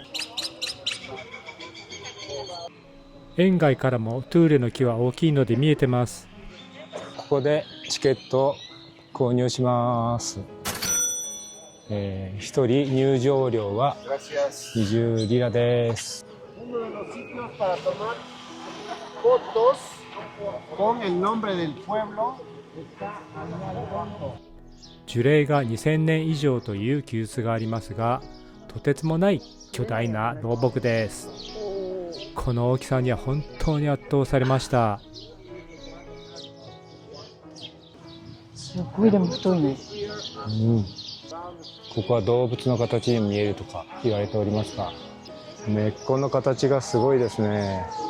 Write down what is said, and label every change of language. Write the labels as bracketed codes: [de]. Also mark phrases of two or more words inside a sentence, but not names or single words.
[ja] 園外からもトゥーレの木は大きいので見えてます。ここでチケットを購入します。1人入場料は20リラです。 [es] con el nombre del pueblo. [ja] 樹齢が2000年以上という記述がありますが、とてつもない巨大な老木です。この大きさには本当に圧倒されました。すごいでも太いね。ここは動物の形に見えるとか言われておりますが、根っこの形がすごいですね。